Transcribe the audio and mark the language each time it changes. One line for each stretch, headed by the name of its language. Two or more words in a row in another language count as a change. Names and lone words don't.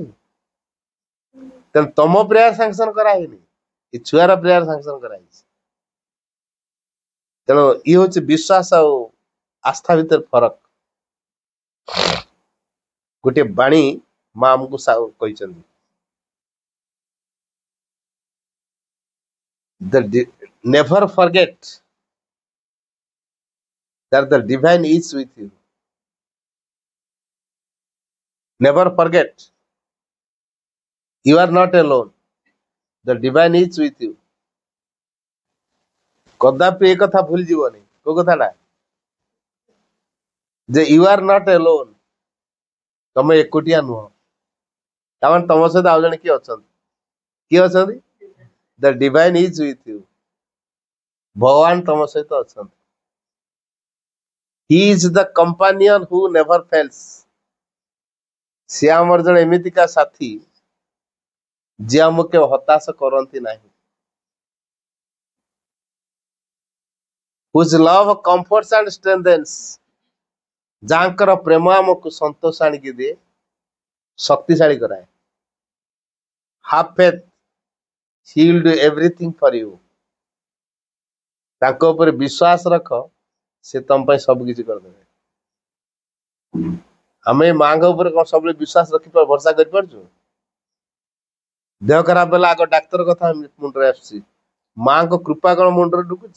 Odia: ତେଣୁ ତମ
English: prayer sanction
Odia: କରାହେଇନି ଏ ଛୁଆର
English: prayer sanction
Odia: କରାହେଇଛି। ତେଣୁ ଇଏ ହଉଛି ବିଶ୍ୱାସ ଆଉ ଆସ୍ଥା ଭିତରେ ଫରକ। ଗୋଟିଏ ବାଣୀ ମା ଆମକୁ କହିଛନ୍ତି
English: never forget that the divine is with you. Never forget you are not alone. The divine is with you.
Odia: କଦାପି ଏ କଥା ଭୁଲି ଯିବନି। କୋଉ କଥାଟା ଯେ
English: you are not alone
Odia: ତମେ ଏକୁଟିଆ ନୁହଁ। ତାମାନେ ତମ ସହିତ ଆଉ ଜଣେ କିଏ ଅଛନ୍ତି। କିଏ ଅଛନ୍ତି
English: the divine is with you.
Odia: ଭଗବାନ ତମ ସହିତ ଅଛନ୍ତି।
English: he is the companion who never fails.
Odia: ସିଏ ଆମର ଜଣେ ଏମିତିକା ସାଥୀ ଯିଏ ଆମକୁ କେବେ ହତାଶ କରନ୍ତି ନାହିଁ।
English: whose love comforts and strengthens
Odia: ଯାହାଙ୍କର ପ୍ରେମ ଆମକୁ ସନ୍ତୋଷ ଆଣିକି ଦିଏ ଶକ୍ତିଶାଳୀ କରାଏ।
English: have faith he will do everything for you।
Odia: ତାଙ୍କ ଉପରେ ବିଶ୍ୱାସ ରଖ ସେ ତମ ପାଇଁ ସବୁ କିଛି କରିଦେବେ। ଆମେ ମାଙ୍କ ଉପରେ କଣ ସବୁବେଳେ ବିଶ୍ୱାସ ରଖିପାରୁ ଭରସା କରିପାରୁଛୁ। ଦେହ ଖରାପ ହେଲେ ଆଗ ଡାକ୍ତର କଥା ମୁଣ୍ଡରେ ଆସୁଛି ମାଙ୍କ କୃପା କଣ ମୁଣ୍ଡରେ ଢୁକୁଛି।